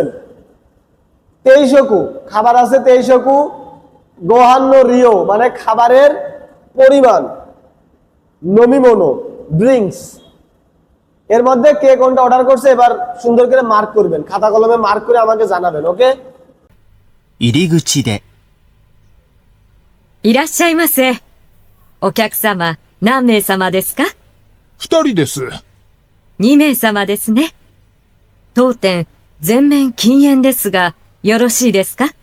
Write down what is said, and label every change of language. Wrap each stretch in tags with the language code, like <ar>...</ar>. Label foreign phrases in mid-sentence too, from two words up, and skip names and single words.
<bn>তেইশকু খাবার আছে, তেইশকু</bn> <ja>ご飯量</ja> <bn>মানে খাবারের পরিমাণ, নমিমোনো ড্রিঙ্কস। এর মধ্যে কে কোনটা অর্ডার করছে এবার সুন্দর করে মার্ক করবেন, খাতা কলমে মার্ক করে আমাকে জানাবেন। ওকে,</bn> <ja>入り口で。いらっしゃいませ。お客様、何名様ですか 2人です。？2名様ですね。当店、全面禁煙ですが、よろしいですか？</ja>